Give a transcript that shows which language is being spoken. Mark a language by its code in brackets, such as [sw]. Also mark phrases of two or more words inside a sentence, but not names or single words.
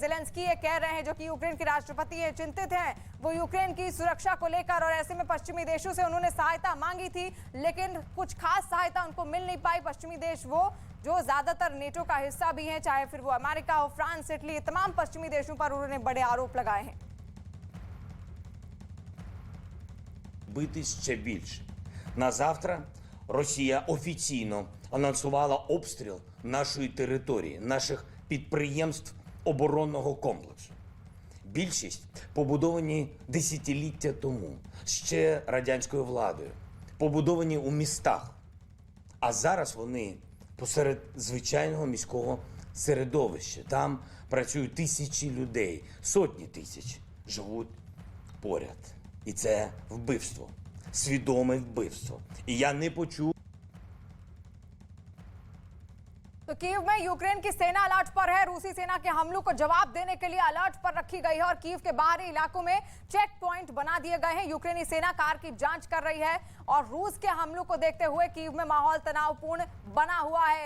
[hi] ज़ेलेंस्की ये कह रहे हैं, जो कि यूक्रेन के राष्ट्रपति हैं, चिंतित हैं वो यूक्रेन की सुरक्षा को लेकर। और ऐसे में पश्चिमी देशों से उन्होंने सहायता मांगी थी, लेकिन कुछ खास सहायता उनको मिल नहीं पाई। पश्चिमी देश वो जो ज्यादातर नेटो का हिस्सा भी है, चाहे फिर वो अमेरिका हो, फ्रांस, इटली, तमाम पश्चिमी देशों पर उन्होंने बड़े आरोप लगाए हैं। [uk] Бити ще більше. На завтра Росія офіційно анонсувала обстріл нашої території, наших підприємств оборонного комплексу. Більшість побудовані десятиліття тому, ще радянською владою, побудовані у містах. А зараз вони посеред звичайного міського середовища. Там працюють тисячі людей, сотні тисяч живуть поряд. І це вбивство, свідоме вбивство. І я не почув. [hi] तो कीव में यूक्रेन की सेना अलर्ट पर है। रूसी सेना के हमलों को जवाब देने के लिए अलर्ट पर रखी गई है और कीव के बाहरी इलाकों में [en] check point [hi] बना दिए गए हैं। यूक्रेनी सेना कार की जांच कर रही है और रूस के हमलों को देखते हुए कीव में माहौल तनावपूर्ण बना हुआ है।